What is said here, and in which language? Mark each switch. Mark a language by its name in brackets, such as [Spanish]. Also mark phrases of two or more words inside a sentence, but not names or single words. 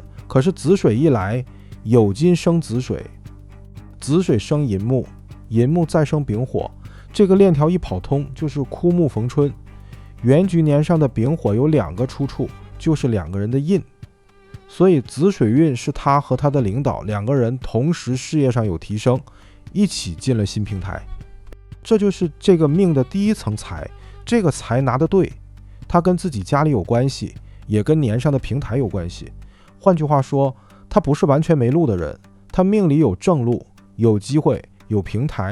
[Chinese] 可是子水一來，酉金生子水，子水生寅木，寅木再生丙火，這個鏈條一跑通，就是枯木逢春。原局年上的丙火有2個出處，就是2個人的印，所以子水運是他和他的領導2個人同時事業上有提升，一起進了新平台。這就是這個命的第一層財。這個財拿得對，他跟自己家裡有關係，也跟年上的平台有關係。換句話說，他不是完全沒路的人，他命裡有正路，有機會，有平台。